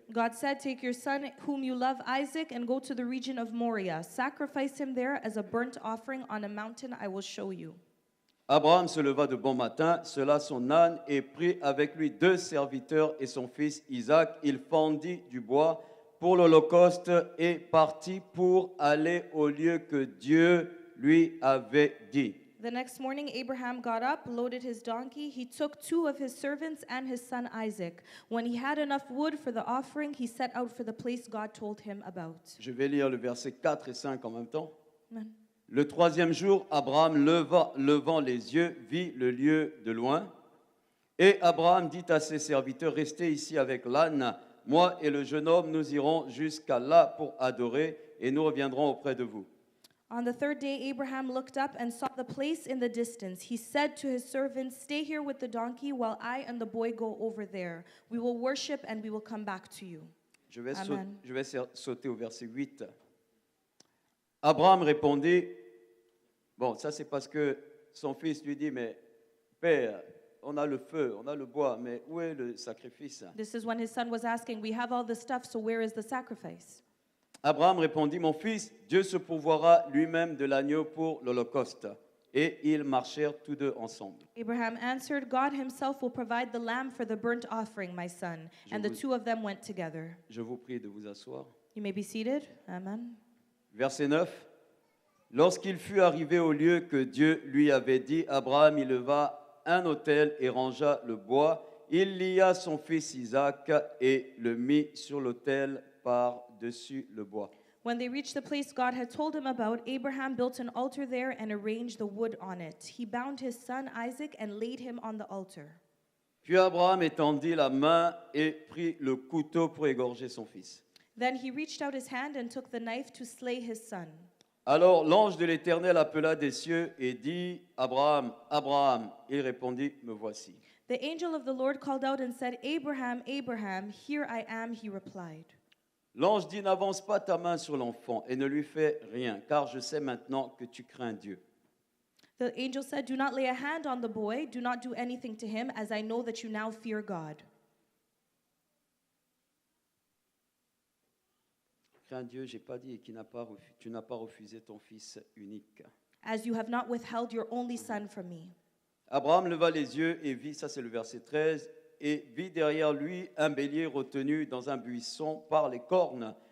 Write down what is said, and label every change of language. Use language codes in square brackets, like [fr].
[en] God said, take your son whom you love, Isaac, and go to the region of Moriah. Sacrifice him there as a burnt offering on a mountain I will show you. [fr] Abraham se leva de bon matin, sela son âne et prit avec lui 2 serviteurs et son fils Isaac. Il fendit du bois pour l'holocauste et partit pour aller au lieu que Dieu lui avait dit. [en] The next morning, Abraham got up, loaded his donkey. He took 2 of his servants and his son Isaac. When he had enough wood for the offering, he set out for the place God told him about. [fr] Je vais lire le verset 4 et 5 en même temps. Amen. Le 3e jour, Abraham levant les yeux, vit le lieu de loin. Et Abraham dit à ses serviteurs, restez ici avec l'âne. Moi et le jeune homme, nous irons jusqu'à là pour adorer et nous reviendrons auprès de vous. [en] On the 3rd day, Abraham looked up and saw the place in the distance. He said to his servants, stay here with the donkey while I and the boy go over there. We will worship and we will come back to you. [fr] Je vais Amen. sauter au verset 8. Abraham répondit, bon, ça c'est parce que son fils lui dit, mais Père, on a le feu, on a le bois, mais où est le sacrifice? [en] This is when his son was asking, we have all the stuff, so where is the sacrifice? [fr] Abraham répondit, mon fils, Dieu se pourvoira lui-même de l'agneau pour l'Holocauste. Et ils marchèrent tous deux ensemble. [en] Abraham answered, God himself will provide the lamb for the burnt offering, my son. And the two of them went together. [fr] Je vous prie de vous asseoir. [en] You may be seated. Amen. [fr] Verset 9. Lorsqu'il fut arrivé au lieu que Dieu lui avait dit, Abraham y leva un autel et rangea le bois. Il lia son fils Isaac et le mit sur l'autel par-dessus le bois. [en] When they reached the place God had told him about, Abraham built an altar there and arranged the wood on it. He bound his son Isaac and laid him on the altar. [fr] Puis Abraham étendit la main et prit le couteau pour égorger son fils. [en] Then he reached out his hand and took the knife to slay his son. [fr] Alors l'ange de l'Éternel appela des cieux et dit, Abraham, Abraham. Il répondit, me voici. [en] The angel of the Lord called out and said, Abraham, Abraham, here I am, he replied. [fr] L'ange dit, n'avance pas ta main sur l'enfant et ne lui fais rien, car je sais maintenant que tu crains Dieu. [en] The angel said, do not lay a hand on the boy, do not do anything to him, as I know that you now fear God. [fr] Crains Dieu, j'ai pas dit, tu n'as pas refusé ton fils unique. [en] As you have not withheld your only son from me. [fr] Abraham leva les yeux et vit, ça c'est le verset 13, et vit derrière lui un bélier retenu dans un buisson par les cornes.